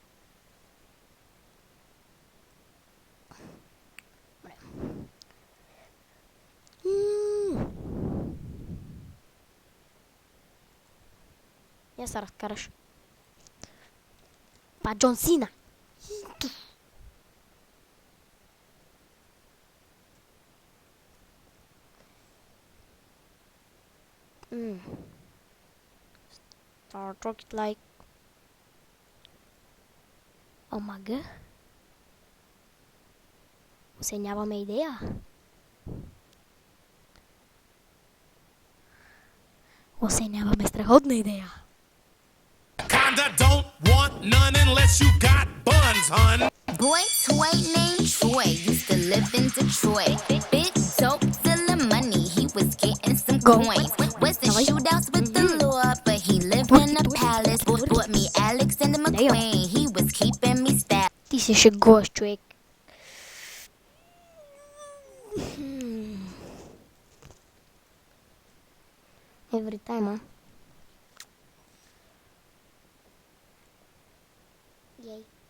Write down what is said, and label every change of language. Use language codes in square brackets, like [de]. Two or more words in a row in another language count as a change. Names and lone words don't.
[bg] Я се разкараш. Па Джон Сина. [en] Start rocket like. [bg] Омага. Оценяваме идея. Оценяваме страхотна идея. [en] Kinda don't want none unless you got buns, hun. Boy toy named Troy used to live in Detroit. Big dope, selling money, he was getting some coins. Was the shootouts with the law, but he lived in a palace. Bought me Alexander McQueen, he was keeping me stabbed. [bg] Ти се шегуваш, човек. [en] Every time, а? Yay.